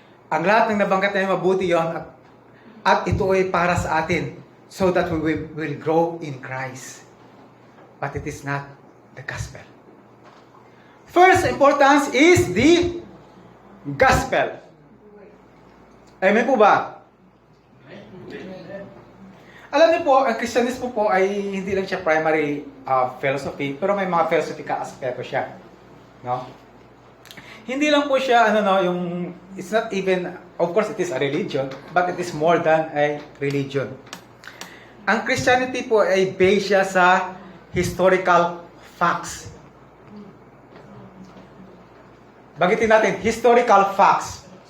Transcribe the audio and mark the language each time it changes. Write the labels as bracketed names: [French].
[Filipino] Ang lahat ng nabanggit na mabuti yon at ito ay para sa atin [English] so that we will grow in Christ. But it is not the gospel. First importance is the gospel. [Filipino] Amen po ba? Alam niyo po, ang Kristyanismo po ay hindi lang siya primary philosophy, pero may mga philosophical aspeto siya. No? Hindi lang po siya, [English] it's not even, of course it is a religion, but it is more than a religion. [Filipino] Ang Christianity po ay based siya sa historical facts. Bagitin natin, historical facts.